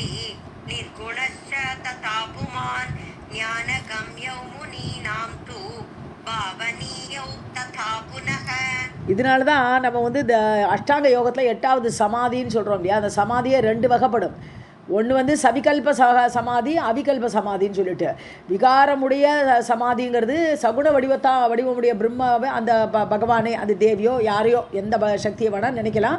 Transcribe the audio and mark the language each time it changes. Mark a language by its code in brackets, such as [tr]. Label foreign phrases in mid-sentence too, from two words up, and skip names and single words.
[sa] निर्गुणश्च तथा पुमान् ज्ञानगम्यौ मुनीनां तु भावनीयौ तथा पुनः. [ta] இதனால தான் நம்ம வந்து இந்த அஷ்டாங்க யோகத்தில் 8வது சமாதின்னு சொல்கிறோம் இல்லையா, அந்த சமாதியே 2 வகைப்படும். ஒன்று வந்து சவிகல்ப சமாதி, அவிகல்ப சமாதின்னு சொல்லிட்டு. விகாரமுடைய சமாதிங்கிறது சகுண வடிவமுடைய பிரம்மாவை, அந்த பகவானே, அது தேவியோ யாரையோ எந்த சக்தியை வேணால் நினைக்கலாம்.